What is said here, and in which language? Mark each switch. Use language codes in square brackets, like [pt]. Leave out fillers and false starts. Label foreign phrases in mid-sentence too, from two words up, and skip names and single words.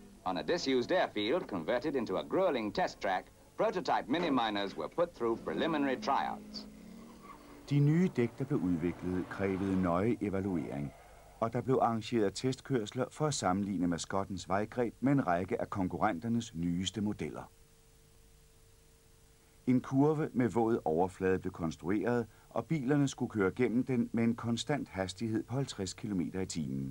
[en] On a disused airfield converted into a grueling test track, prototype mini-miners were put through preliminary tryouts. [da] De nye dæk, der blev udviklet, krævede nøje evaluering, og der blev arrangeret testkørsler for at sammenligne Mascottens vejgreb med en række af konkurrenternes nyeste modeller. En kurve med våd overflade blev konstrueret, og bilerne skulle køre gennem den med en konstant hastighed på 50 km i timen.